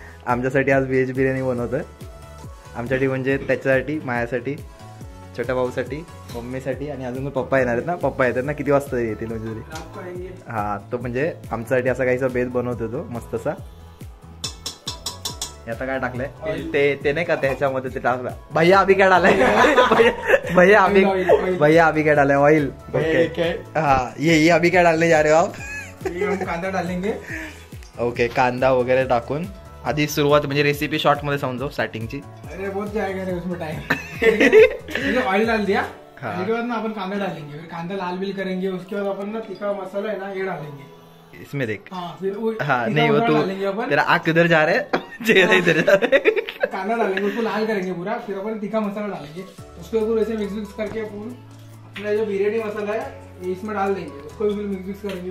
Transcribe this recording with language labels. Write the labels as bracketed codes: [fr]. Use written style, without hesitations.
[mr] आमच्यासाठी आज व्हेज बिर्याणी बनवतोय. आमच्यासाठी म्हणजे त्याच्यासाठी, माझ्यासाठी, छोट्या भाऊसाठी, मम्मीसाठी आणि अजून पप्पा येणार आहेत ना. पप्पा येतात ना, किती वाजता येतील म्हणजे तरी. हा, तो म्हणजे आमच्यासाठी असा काहीसा बेस बनवतो तो मस्तसा. आता काय टाकलंय ते नाही का त्याच्यामध्ये ते टाकलं. [hi] भैया अभी क्या डाला है? भैया अभी क्या डाला है? ऑइल. ओके हाँ, ये अभी क्या डालने जा रहे हो आप? हम कांदा डालेंगे. [mr] ओके, कांदा वगैरे टाकून आधी सुरुवात म्हणजे रेसिपी शॉर्ट मध्ये समजो स्टार्टिंगची. [hi] अरे बहुत जाएगा रे उसमें टाइम. ऑयल डाल दिया, उसके बाद ना अपन कांदा डालेंगे, फिर कांदा लाल बिल करेंगे, उसके बाद अपन ना तीखा मसाला है ना ये डालेंगे इसमें. देख फिर वो हाँ नहीं वो तू तेरा आँख किधर जा रहा है, चेहरा इधर जा रहा है. कांदा डालेंगे, उसको लाल करेंगे पूरा, फिर अपन तीखा मसाला डालेंगे, उसको पूरा ऐसे मिक्स करके अपन अपना जो बिरयानी मसाला है ये इसमें डाल देंगे, उसको भी मिक्स करेंगे.